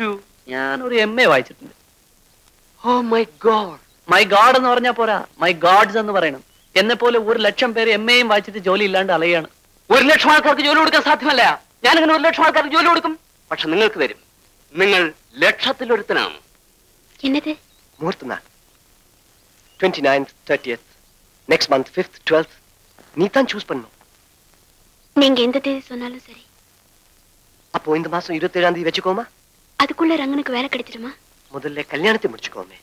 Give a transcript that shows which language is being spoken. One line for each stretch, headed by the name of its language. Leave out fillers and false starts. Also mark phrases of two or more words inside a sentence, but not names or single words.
Malayalam: ഞാനൊരു MA വായിച്ചിട്ടുണ്ട്.
English: Oh my God. my God
Malayalam: എന്ന് പറഞ്ഞാൽ പോരാ,
English: my Gods
Malayalam: എന്ന് പറയണം. എന്നെ പോലെ 1,00,000 പേര് MAയും വായിച്ചിട്ട് ജോലി ഇല്ലാണ്ട് അലയാണ്. 1,00,000 ആൾക്കാർക്ക് ജോലി കൊടുക്കാൻ സാധ്യമല്ല. ഞാനിങ്ങനെ 1,00,000 ആൾക്കാർക്ക് ജോലി കൊടുക്കും. പക്ഷെ നിങ്ങൾക്ക് തരും. നിങ്ങൾ ലക്ഷത്തിലൊരുത്തനാണ്.
Tamil: என்னது? முகூர்த்தம் தான். 29th, 30th,
English: next month
Tamil: 5th, 12th. நீ தான் சூஸ் பண்ணணும். நீங்க எந்த தேதி சொன்னாலும் சரி. அப்போ இந்த மாசம் 27ஆம் தேதி வெச்சுக்கோமா? அதுக்குள்ள ரங்கனுக்கு வேலை கிடைச்சிடுமா? முதல்ல கல்யாணத்தை முடிச்சுக்கோமே.